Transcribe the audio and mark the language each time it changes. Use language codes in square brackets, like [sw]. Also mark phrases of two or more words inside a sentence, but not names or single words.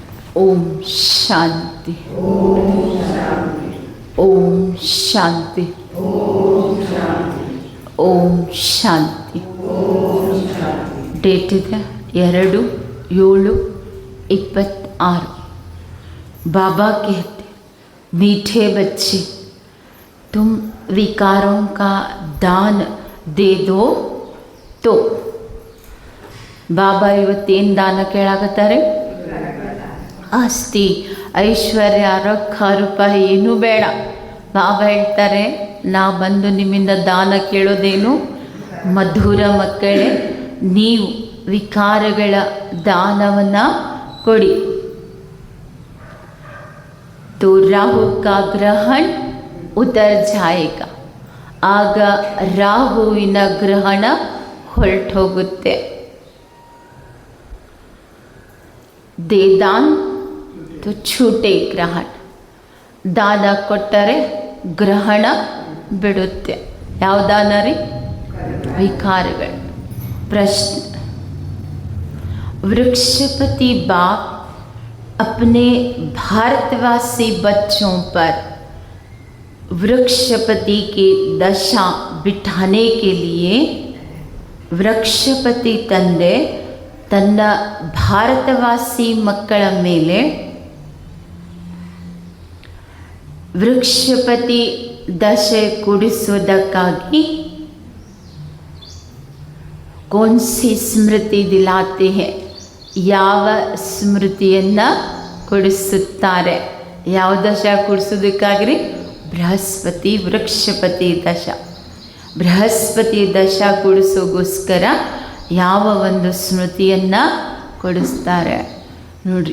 [kn] ಓಂ ಶಾಂತಿ. ಓಂ ಶಾಂತಿ. ಓಂ ಶಾಂತಿ. ಡೇಟ್ ಇದೆ 2/7/26. [hi] बाबा कहते मीठे बच्चे तुम विकारों का दान दे दो तो. [kn] ಬಾಬಾ ಇವತ್ತೇನು ದಾನ ಕೇಳಾಕತ್ತಾರೆ? ಆಸ್ತಿ, ಐಶ್ವರ್ಯ, ರೊಕ್ಕ ರೂಪಾಯಿ ಏನೂ ಬೇಡ. ಬಾಬಾ ಹೇಳ್ತಾರೆ, ನಾ ಬಂದು ನಿಮ್ಮಿಂದ ದಾನ ಕೇಳೋದೇನು? ಮಧುರ ಮಕ್ಕಳೇ, ನೀವು ವಿಕಾರಗಳ ದಾನವನ್ನು ಕೊಡಿ. [hi] तो राहु का ग्रहण उतर जाएगा. [kn] ಆಗ ರಾಹುವಿನ ಗ್ರಹಣ ಹೊರಟೋಗುತ್ತೆ. [hi] दे दान तो छूटे ग्रहण. [kn] ದಾನ ಕೊಟ್ಟರೆ ಗ್ರಹಣ ಬಿಡುತ್ತೆ. ಯಾವ ದಾನ ರೀ? ವಿಕಾರಗಳು. ಪ್ರಶ್ನೆ, [hi] वृक्षपति बाप अपने भारतवासी बच्चों पर वृक्षपति की दशा बिठाने के लिए वृक्षपति [kn] ತಂದೆ ತನ್ನ ಭಾರತವಾಸಿ ಮಕ್ಕಳ ಮೇಲೆ ವೃಕ್ಷಪತಿ ದಶೆ ಕೂಡಿಸುವುದಕ್ಕಾಗಿ [hi] कौन सी स्मृति दिलाते हैं? [kn] ಯಾವ ಸ್ಮೃತಿಯನ್ನು ಕೊಡಿಸುತ್ತಾರೆ? ಯಾವ ದಶ ಕೊಡಿಸೋದಕ್ಕಾಗ್ರಿ? ಬೃಹಸ್ಪತಿ ವೃಕ್ಷಪತಿ ದಶ. ಬೃಹಸ್ಪತಿ ದಶ ಕೊಡಿಸೋಗೋಸ್ಕರ ಯಾವ ಒಂದು ಸ್ಮೃತಿಯನ್ನು ಕೊಡಿಸ್ತಾರೆ ನೋಡ್ರಿ.